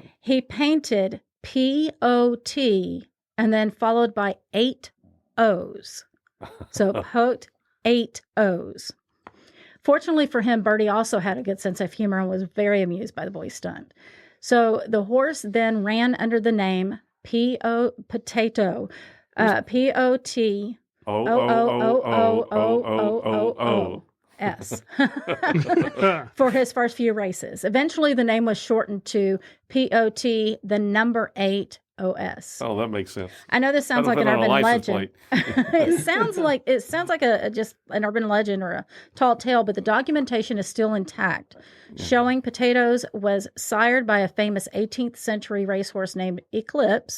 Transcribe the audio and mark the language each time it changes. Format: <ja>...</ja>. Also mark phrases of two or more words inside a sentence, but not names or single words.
<en>He painted P-O-T and then followed by 8 O's. So Pot 8 O's. Fortunately for him, Bertie also had a good sense of humor and was very amused by the boy's stunt. So the horse then ran under the name Potato, P-O-T-O-O-O-O-O-O-O-S. For his first few races. Eventually, the name was shortened to POT, the number 8 OS. Oh, that makes sense. I know this sounds like an urban legend. It sounds like just an urban legend or a tall tale, but the documentation is still intact, showing Potatoes was sired by a famous 18th century racehorse named Eclipse.</en>